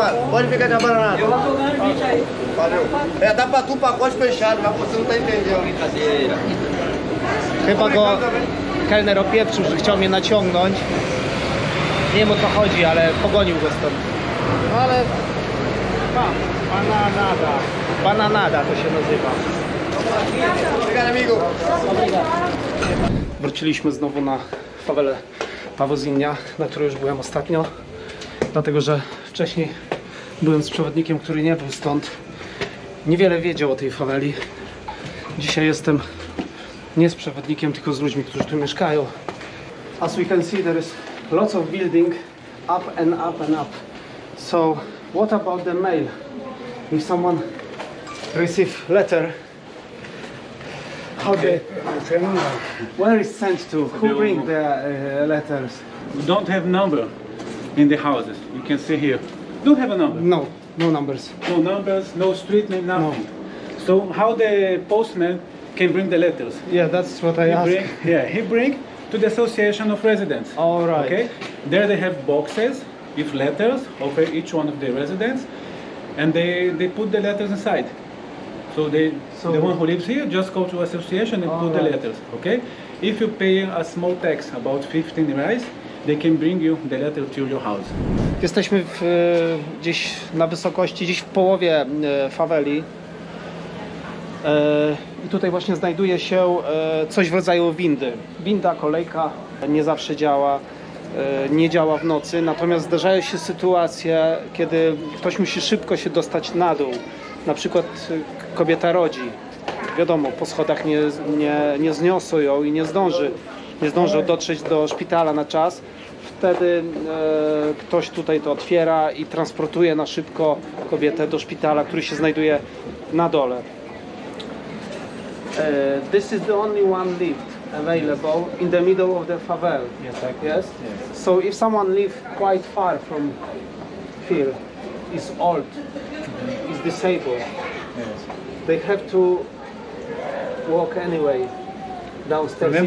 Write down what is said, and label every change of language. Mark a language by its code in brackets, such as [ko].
[pt] Pode ficar trabalhando nada. Valeu. É, dá pra tu o pacote fechado, mas você não tá entendendo. Brincadeira. [pl] Chyba go kelner opieprzył, że chciał mnie naciągnąć. Nie wiem o co chodzi, ale pogonił go stąd. No ale... Bananada. Bananada to się nazywa. Wróciliśmy znowu na fawelę Pavozinha, na której już byłem ostatnio. Dlatego, że wcześniej byłem z przewodnikiem, który nie był stąd. niewiele wiedział o tej faweli. Dzisiaj jestem nie z przewodnikiem, tylko z ludźmi, którzy tu mieszkają. [en] As we can see, there is lots of building up and up and up. So what about the mail? If someone receive letter, how they, where is sent to? Who bring the letters? We don't have number in the houses. You can see here. Don't have a number. No, no numbers. No numbers, no street name, nothing. So how the postman can bring the letters? Yeah, that's what I asked. He bring to the association of residents. All right. Okay. There they have boxes with letters over each one of the residents, and they put the letters inside. So the one who lives here just go to association and put the letters. Okay. If you pay a small tax, about 15 reais, they can bring you the letter to your house. [pl] Jesteśmy gdzieś na wysokości, gdzieś w połowie faweli. I tutaj właśnie znajduje się coś w rodzaju windy. Winda, kolejka nie zawsze działa, nie działa w nocy, natomiast zdarzają się sytuacje, kiedy ktoś musi szybko się dostać na dół. Na przykład kobieta rodzi. Wiadomo, po schodach nie zniosą ją i nie zdążą dotrzeć do szpitala na czas. Wtedy ktoś tutaj to otwiera i transportuje na szybko kobietę do szpitala, który się znajduje na dole. [en] This is the only one lift available in the middle of the favela. Yes. So if someone lives quite far from here, is old, is disabled, they have to walk anyway downstairs.